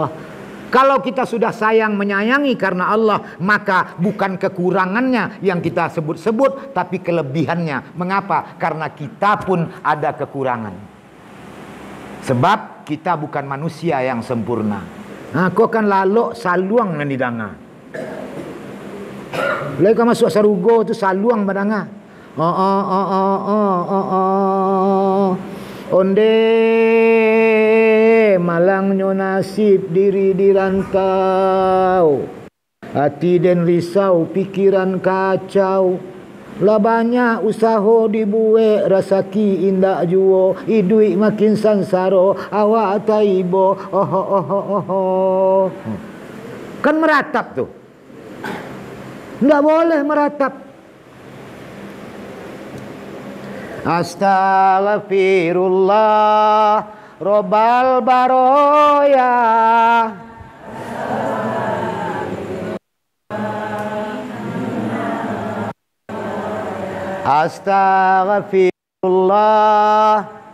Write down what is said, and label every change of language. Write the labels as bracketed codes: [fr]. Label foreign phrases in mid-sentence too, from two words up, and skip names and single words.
[id] Kalau kita sudah sayang menyayangi karena Allah, maka bukan kekurangannya yang kita sebut-sebut, tapi kelebihannya. Mengapa? Karena kita pun ada kekurangan. Sebab kita bukan manusia yang sempurna. Nah, [min] kau kan lalok saluang nan didanga. Lai kau masuk sarugo tu saluang badanga. Onde malangnya nasib diri dirantau, hati dan risau, pikiran kacau. Lah banyak usaha dibuat, rasaki indak juo, idui makin sansaro, awak taibo. [id] Kan meratap tuh. Nggak boleh meratap. [ar] Astaghfirullah Robbal baroya. Astaghfirullah.